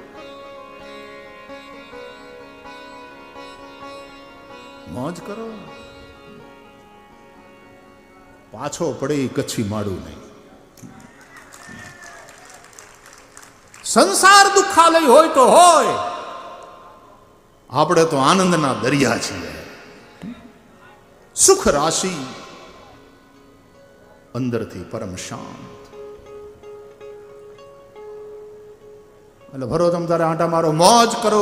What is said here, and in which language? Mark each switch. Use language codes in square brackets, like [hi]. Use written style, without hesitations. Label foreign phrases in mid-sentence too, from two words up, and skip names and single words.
[gu] મોજ કરો. પાછો પડે કચ્છી માડૂ નહીં. સંસાર દુખાલય હોય તો હોય, આપણે તો આનંદના દરિયા છીએ. સુખ રાશિ અંદરથી પરમ શાંત. એટલે ભરો તમ તારે આંટા મારો, મોજ કરો.